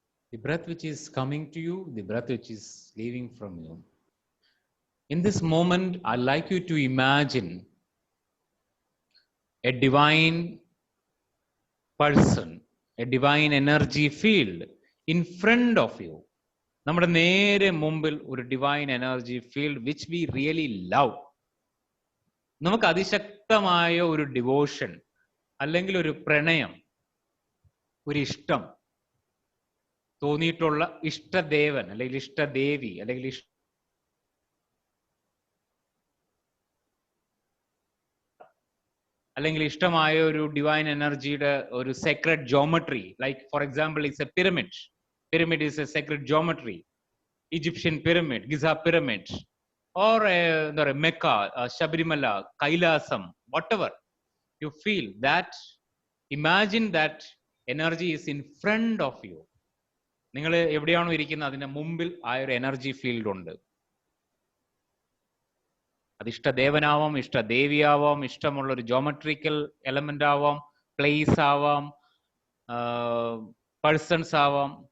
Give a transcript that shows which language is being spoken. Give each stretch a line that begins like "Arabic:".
English: The breath which is coming to you, the breath which is leaving from you. In this moment, I'd like you to imagine a divine person, a divine energy field in front of you.
Malayalam: നമ്മുടെ നേരെ മുമ്പിൽ ഒരു divine energy field
English: Which we really love.
Malayalam: നമുക്ക് അതിശക്തമായ ഒരു devotion അല്ലെങ്കിൽ ഒരു പ്രണയം, ഒരു ഇഷ്ടം തോന്നിയിട്ടുള്ള ഇഷ്ടദേവൻ അല്ലെങ്കിൽ ഇഷ്ടദേവി അല്ലെങ്കിൽ അല്ലെങ്കിൽ ഇഷ്ടമായ ഒരു ഡിവൈൻ എനർജിയുടെ ഒരു സെക്രഡ് geometry,
English: Like for example it's a pyramid. Pyramid is a sacred geometry. Egyptian pyramid, Giza pyramid, or a Mecca, Shabarimala, Kailasam, whatever you feel that, imagine that energy is in front of you.
Malayalam: നിങ്ങൾ എവിടെയാണോ ഇരിക്കുന്നത് അതിന്റെ മുമ്പിൽ ആ ഒരു energy field ഉണ്ട്. അത് ഇഷ്ടദേവനാവാം, ഇഷ്ടദേവിയാവാം, ഇഷ്ടമുള്ള ഒരു ജോമെട്രിക്കൽ എലമെന്റ് ആവാം, പ്ലേസ് ആവാം, പേഴ്സൺസ് ആവാം.